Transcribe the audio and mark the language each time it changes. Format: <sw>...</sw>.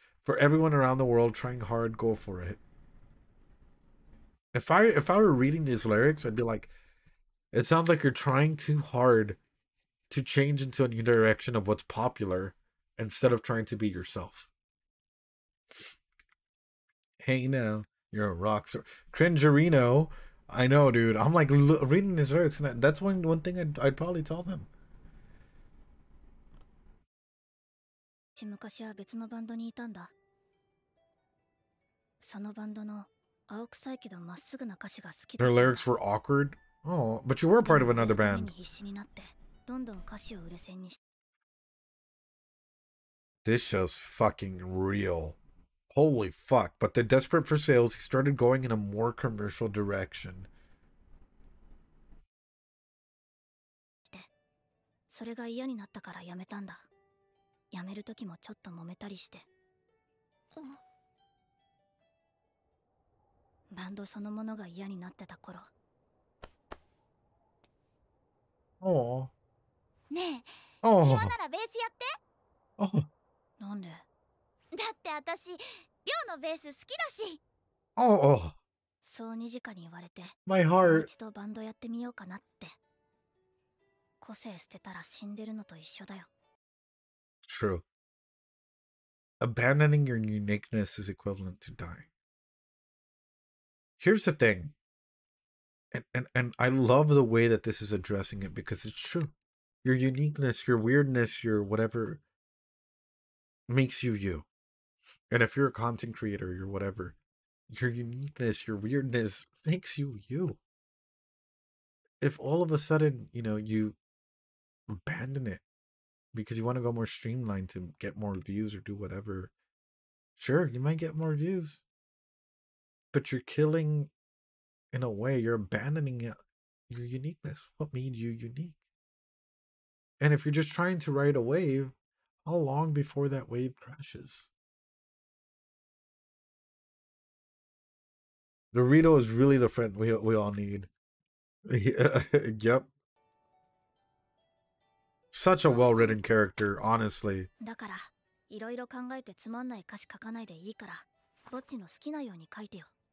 <en>For everyone around the world trying hard, go for it. If I were reading these lyrics, I'd be like, it sounds like you're trying too hard to change into a new direction of what's popular instead of trying to be yourself. Hey now, you're a rock star. Cringerino. I know, dude. I'm like reading these lyrics, and that's one thing I'd probably tell them.</en> <ja>昔は別のバンドにいたんだ。そのバンドの青臭いけどまっすぐな歌詞が好きだ。</ja> <en>Their lyrics were awkward. Oh, but you were part of another band.</en> <ja>必死になってどんどん歌詞を売れ線にし。</ja> <en>This show's fucking real. Holy fuck. But they're desperate for sales. He started going in a more commercial direction.</en> <ja>それが嫌になったからやめたんだ。やめる時もちょっと揉めたりして。バンドそのものが嫌になってた頃。</ja> <en>Oh.</en> <ja>ねえ、</ja> <en>Oh.</en> <ja>今ならベースやって。</ja> <en>Oh.</en> <ja>なんで？だって私、寮のベース好きだし。</ja> <en>Oh.</en> <ja>そうにじかに言われて、</ja> <en>My</en> <ja>もう</ja> <en>heart.</en> <ja>一度バンドやってみようかなって。個性捨てたら死んでるのと一緒だよ。</ja> <en>True. Abandoning your uniqueness is equivalent to dying. Here's the thing. And I love the way that this is addressing it because it's true. Your uniqueness, your weirdness, your whatever makes you you. And if you're a content creator, you're whatever, your uniqueness, your weirdness makes you you. If all of a sudden, you know, you abandon it because you want to go more streamlined to get more views or do whatever. Sure, you might get more views, but you're killing, in a way, you're abandoning your uniqueness. What made you unique? And if you're just trying to ride a wave, how long before that wave crashes? Dorito is really the friend we all need. Yep. Such a well-written character, honestly.</en> <ja>だからいろいろ考えてつまんない歌詞書かないでいいからぼっちの好きなように書いてよ。</ja>